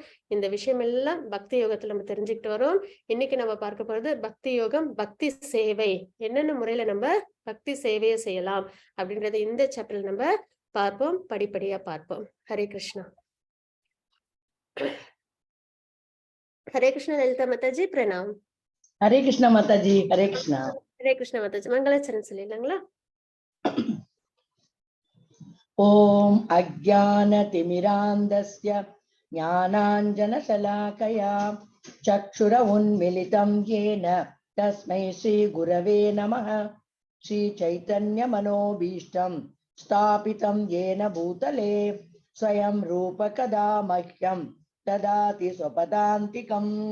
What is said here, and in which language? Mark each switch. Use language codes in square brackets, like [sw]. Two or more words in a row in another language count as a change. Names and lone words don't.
[ta] இந்த விஷயம் எல்லாம் பக்தி யோகத்துல நம்ம தெரிஞ்சுக்கிட்டு வரோம். இன்னைக்கு நம்ம பார்க்க போறது பக்தி யோகம், பக்தி சேவை. என்னென்ன முறையில நம்ம பக்தி சேவையை செய்யலாம் அப்படின்றத இந்த சாப்டர்ல நம்ம பார்ப்போம். படிப்படியா பார்ப்போம். ஹரே கிருஷ்ணா. [hi] हरे कृष्ण ललिता माता जी, प्रणाम। हरे कृष्णा माता जी, हरे कृष्णा। हरे कृष्ण माता जी, मंगलाचरण சொல்லிடலாங்களா? [sa] ओम अज्ञानतिमिरान्धस्य ज्ञानाञ्जनशलाकया चक्षुरुन्मिलितं येन तस्मै श्रीगुरवे नमः। श्रीचैतन्यमनोभीष्टं स्थापितं येन भूतले स्वयं रूपकदा मह्यं ददाति स्वपदान्तिकम्।